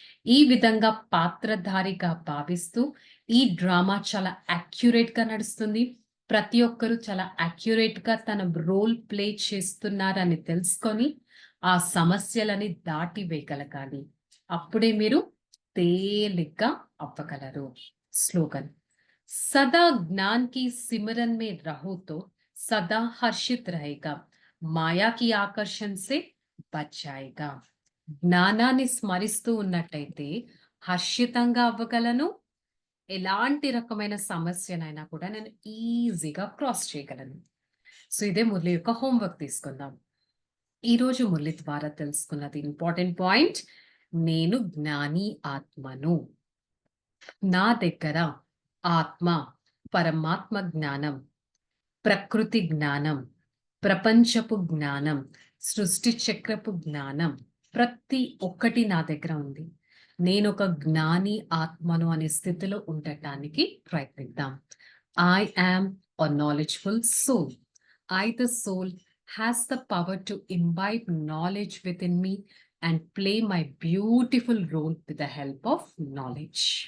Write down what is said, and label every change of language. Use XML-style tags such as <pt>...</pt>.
<te>ఈ విధంగా పాత్రధారిగా భావిస్తూ ఈ డ్రామా చాలా యాక్యురేట్‌గా నడుస్తుంది. ప్రతి ఒక్కరు చాలా యాక్యురేట్‌గా తన రోల్ ప్లే చేస్తున్నారని తెలుసుకొని, ఆ సమస్యలని దాటి వేయగలగాలి. అప్పుడే మీరు తేలిగ్గా అవ్వగలరు.</te> <hi>స్లోగన్, सदा ज्ञान की सिमरन में रहो तो सदा हर्षित रहेगा, మాయా కి ఆకర్షణ సే బచ్ జాయేగా.</hi> <te>జ్ఞానాన్ని స్మరిస్తూ ఉన్నట్టయితే హర్షితంగా అవ్వగలను. ఎలాంటి రకమైన సమస్యనైనా కూడా నేను ఈజీగా క్రాస్ చేయగలను. సో ఇదే మురళి యొక్క హోంవర్క్ తీసుకుందాం. ఈరోజు మురళి ద్వారా తెలుసుకున్నది ఇంపార్టెంట్ పాయింట్, నేను జ్ఞాని ఆత్మను. నా దగ్గర ఆత్మ, పరమాత్మ జ్ఞానం, ప్రకృతి జ్ఞానం, ప్రపంచపు జ్ఞానం, సృష్టి చక్రపు జ్ఞానం ప్రతి ఒక్కటి నా దగ్గర ఉంది. నేను ఒక జ్ఞాని ఆత్మను అనే స్థితిలో ఉండటానికి ప్రయత్నిద్దాం.</te> <en>I am a knowledgeful soul. I, the soul, has the power to imbibe knowledge within me and play my beautiful role with the help of knowledge.</en>